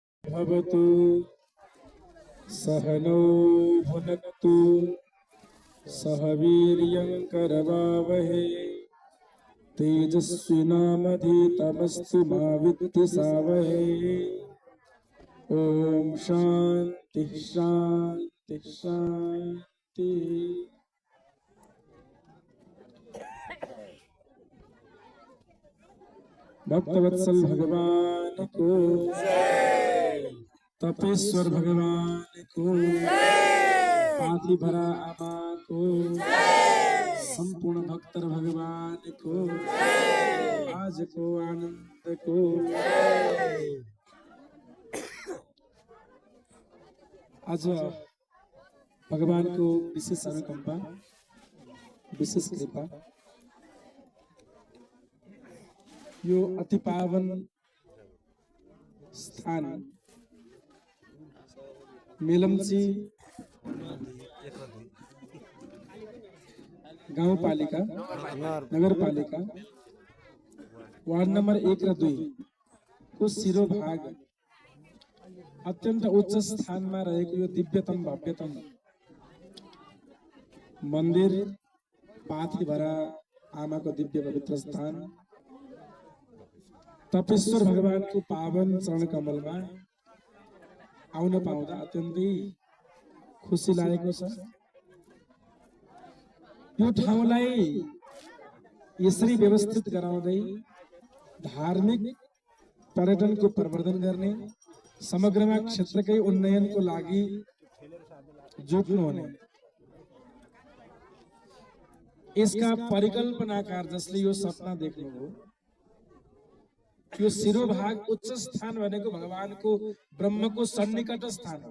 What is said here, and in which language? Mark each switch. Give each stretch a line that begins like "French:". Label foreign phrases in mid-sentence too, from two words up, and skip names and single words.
Sanskrit: भवतु सहनौ भुनक्तु सह वीर्यं करवावहै तेजस्विनामधीतमस्तु मा विद्विषावहै। ओम शांति शांति शांति।
Nepali: भक्तवत्सल भगवान को जय, तपेश्वर भगवान को जय, पाथी भरा आमा को जय, संपूर्ण भक्तर भगवान को जय, आज को आनंद को जय। आज भगवान को विशेष अनुकंपा, विशेष कृपा, यो अति पावन स्थान मेलम्ची गाउँपालिका नगरपालिका वार्ड नंबर 1 र 2 को शिरोभाग अत्यंत उच्च स्थान में रहेको यो दिव्यतम भव्यतम मंदिर पाथी भरा आमा को दिव्य पवित्र स्थान तपेश्वर भगवान को पावन चरण कमल में आउन पाउँदा अत्यन्तै खुशी लागेको छ। यो ठाउँलाई यसरी व्यवस्थित गराउँदै धार्मिक पर्यटन को प्रवर्धन गर्ने, समग्रमा क्षेत्रकै उन्नयन को लागि जुट्नु हुने, यसका परिकल्पनाकार जसले यो सपना देख्नुभयो, यो शिरोभाग उच्च स्थान भनेको भगवान को ब्रह्म को सन्निकट स्थान हो।